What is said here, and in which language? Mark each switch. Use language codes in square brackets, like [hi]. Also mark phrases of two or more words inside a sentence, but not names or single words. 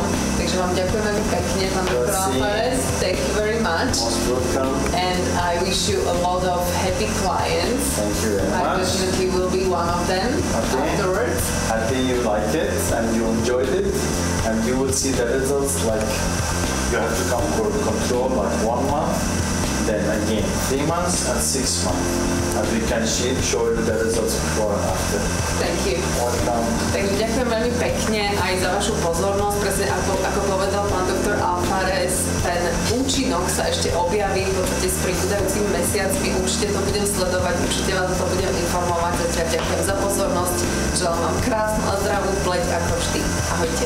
[sk] Takže vám ďakujem veľmi pekne, pán doktor Alfares. [en] Thank you very much. Most welcome. And I wish you a lot of happy clients. Thank you very much. I definitely will be one of them afterwards. Happy you like it and you enjoyed it, and you will see the results. Like, you have to come for control like 1 month, then again 3 months and 6 months, and we can show you the results before and after. Thank you. Welcome. [sk] Takže ďakujem veľmi pekne aj za vašu pozornosť. Presne ako povedal pán doktor Alfares, ten účinok sa ešte objaví v podstate s pribúdajúcimi mesiacmi. Určite to budem sledovať, určite vás to budem informovať. Zatiaľ ďakujem za pozornosť. Želám vám krásnu a zdravú pleť ako vždy.